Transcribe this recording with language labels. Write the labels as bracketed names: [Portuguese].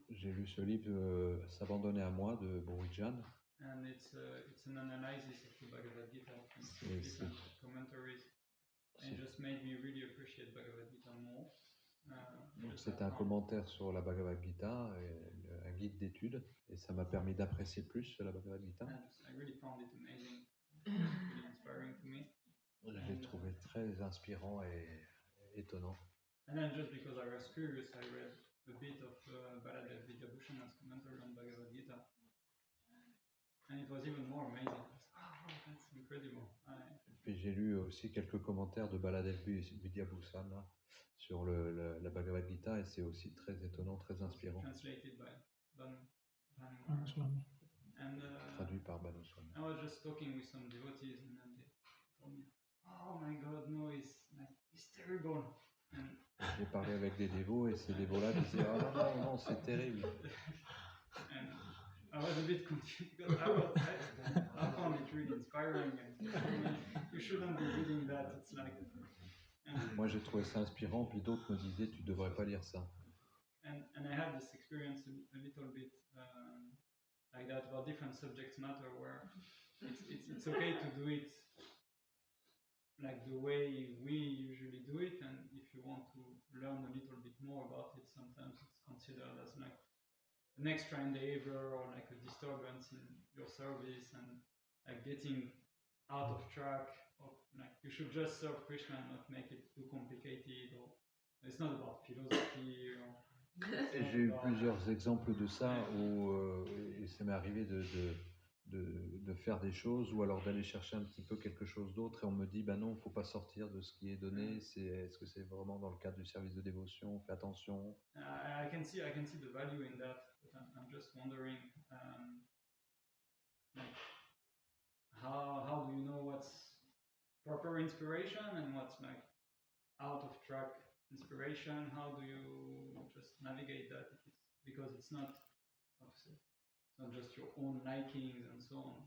[French] J'ai lu ce livre S'abandonner à moi de Burijan. [English] And it's an analysis of the Bhagavad Gita from different commentaries. And it just made me really appreciate Bhagavad Gita more. [French] Donc [English] Just [French] c'était un commentaire sur la Bhagavad Gita, un guide d'étude, et ça m'a permis d'apprécier plus la Bhagavad Gita. [English] I really found it amazing, really inspiring to me. [French] Je l'ai trouvé très inspirant et étonnant. [English] And then just because I was curious, I read a bit of Baladev Vidyabhushan's commentary on Bhagavad Gita. And it was even more amazing. Oh, that's incredible. [French] Puis j'ai lu aussi quelques commentaires de Baladev Vidyabhushan là, sur la Bhagavad Gita, et c'est aussi très étonnant, très inspirant. [English] Translated by Banu Swami. And [French] Traduit par Banu Swami. [English] I was just talking with some devotees, and then they told me, "Oh my God, no, it's terrible." And [French] J'ai parlé avec des dévots, et ces dévots-là disaient « Ah non, c'est terrible ». [English] and I was a bit confused because I found it really inspiring, and you shouldn't be reading that. It's like, [French] Moi j'ai trouvé ça inspirant, puis d'autres me disaient « Tu devrais pas lire ça ». [English] and I had this experience a little bit like that about different subject matter, where it's okay to do it like the way we usually do it, and if you want to learn a little bit more about it, sometimes it's considered as like an extra endeavor or like a disturbance in your service, and like getting out of track of, like, you should just serve Krishna and not make it too complicated, or it's not about philosophy or [French] Et j'ai eu plusieurs exemples de ça où et ça m'est arrivé de faire des choses, ou alors d'aller chercher un petit peu quelque chose d'autre, et on me dit bah non, il ne faut pas sortir de ce qui est donné. Est-ce que c'est vraiment dans le cadre du service de dévotion? Fais attention. [English] I can see the value in that, but I'm just wondering, like, how do you know what's proper inspiration and what's like out of track inspiration? How do you just navigate that? Because it's not, how to say, it's not just your own likings and so on.